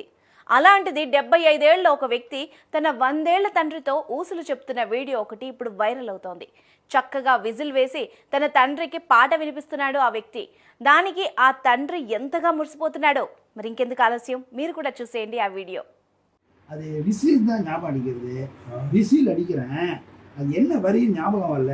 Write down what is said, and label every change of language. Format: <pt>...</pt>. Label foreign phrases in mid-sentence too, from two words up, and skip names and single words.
<te>అలాంటిది 75 ఏళ్ల ఒక వ్యక్తి తన 100 ఏళ్ల తండ్రితో ఊసులు చెప్తున్న వీడియో ఒకటి ఇప్పుడు వైరల్ అవుతోంది. చక్కగా విజిల్ వేసి తన తండ్రికి పాట వినిపిస్తున్నాడు ఆ వ్యక్తి. దానికి ఆ తండ్రి ఎంతగా మురిసిపోతున్నాడో. మరి ఇంకెందుకు ఆలస్యం, మీరు కూడా చూసేయండి ఆ వీడియో.</te> <ta>அது விசில் தான் ஞாபகம் அடிக்கிறது. விசில் அடிக்கிறேன், அது என்ன வரி ஞாபகம் வரல.</ta>